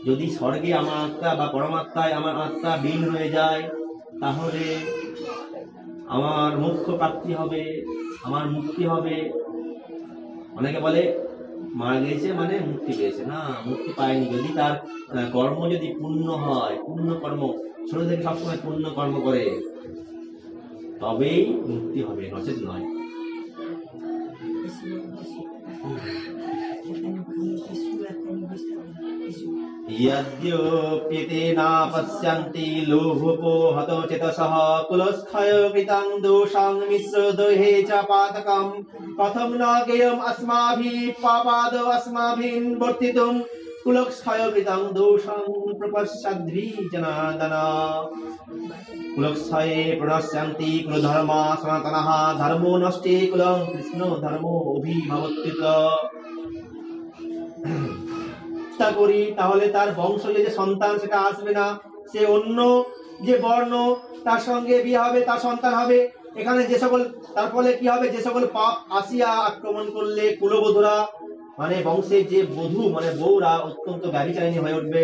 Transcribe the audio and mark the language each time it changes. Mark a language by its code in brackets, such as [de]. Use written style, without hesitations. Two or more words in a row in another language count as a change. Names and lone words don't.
[bn] যদি স্বর্গে আমার আত্মা বা পরমাত্মায় আমার আত্মা বিলীন হয়ে যায়, তাহলে আমার মোক্ষ প্রাপ্তি হবে, আমার মুক্তি হবে। অনেকে বলে মারা গেছে মানে মুক্তি পেয়েছে, না, মুক্তি পায়নি। যদি তার কর্ম যদি পুণ্য হয়, পুণ্য কর্ম, ছোট থেকে সবসময় পুণ্য কর্ম করে, তবেই মুক্তি হবে, নচেত নয়। [sa] यद्यप्येते न पश्यन्ति लोभपो हतो चेतसः कुलक्षय कृतं दोषं मिश्रदेहे च पातकं कथं न ज्ञेयम् अस्माभिः पापाद अस्माभिः वर्तितुं कुलक्षय कृतं दोषं प्रपश्यद्भि जनार्दन। कुलक्षये प्रणश्यन्ति कुलधर्मा सनातनः धर्मो नष्टे कुलं कृष्ण धर्मो अभिभवत्युत। [bn] করি তাহলে তার বংশ যে সন্তান সেটা আসবে না, সে অন্য যে বর্ণ তার সঙ্গে বিয়ে হবে, তার সন্তান হবে। এখানে যে সকল, তার ফলে কি হবে, যে সকল পাপ আসিয়া আক্রমণ করলে কুলবধূরা মানে বংশের যে বধূ মানে বউরা অত্যন্ত ব্যভিচারিণী হয়ে উঠবে।